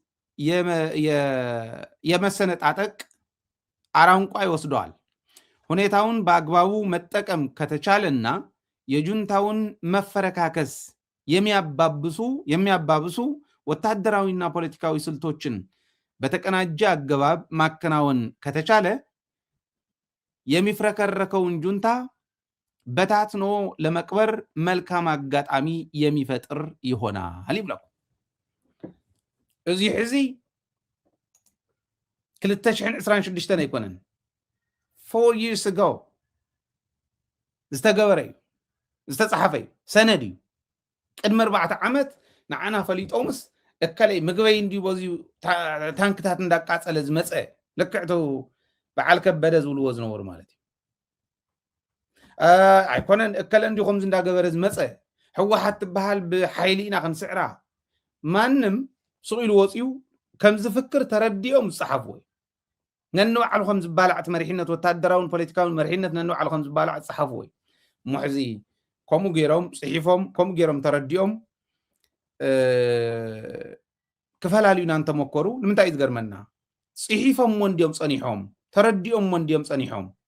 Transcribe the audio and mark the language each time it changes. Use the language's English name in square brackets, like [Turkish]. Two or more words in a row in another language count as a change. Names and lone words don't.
[Amharic] የመሰነጣጠቅ አራንቋ ይወስደዋል ሁኔታውን በአግባቡ መጠቀም ከተቻለና የጁንታውን መፈረካከስ የሚያባብሱ ወታደራዊና ፖለቲካዊ ስልቶችን በተቀናጀ አገባብ ማከናወን ከተቻለ የሚፍረከረከውን ጁንታ በታትኖ ለመቅበር መልካም አጋጣሚ የሚፈጥር ይሆናል [Tigrinya] ይብላው እዚ ሕዚ 2026 ኣይኮነን [English] 4 years ago [Tigrinya] ዝተገበረ እዩ ዝተጻሕፈ እዩ ሰነድ እዩ ቅድሚ 4 ዓመት ንዓና ፈሊጦምስ እከለይ ምግበይ እንዲ በዚዩ ታንክታት እንዳቃጸለ ዝመጸ ልክዕቱ በዓል ከበደ ዝብልዎ ዝነበሩ ማለት እዩ ኣይኮነን እከለ እንዲ ከምዚ እንዳገበረ ዝመጸ ሕወሓት ትበሃል ብሓይሊ ኢና ክንስዕራ ማንም ስቂሉ ወፂኡ ከም ዝፍክር ተረዲኦም ዝጸሓፍዎ ነንባዕሉ ከም ዝባላዕት መሪሕነት ወታደራውን ፖለቲካውን መሪሕነት ነንባዕሉ ከም ዝባላዕ ዝጸሓፍዎ ሙሕዚ ከምኡ ገይሮም ጽሒፎም ከምኡ ገይሮም ተረዲኦም ክፈላለዩና እንተመከሩ ንምንታይ እዩ ዝገርመና ጽሒፎም ወንዲዮም ጸኒሖም ተረዲኦም ወንዲዮም ጸኒሖም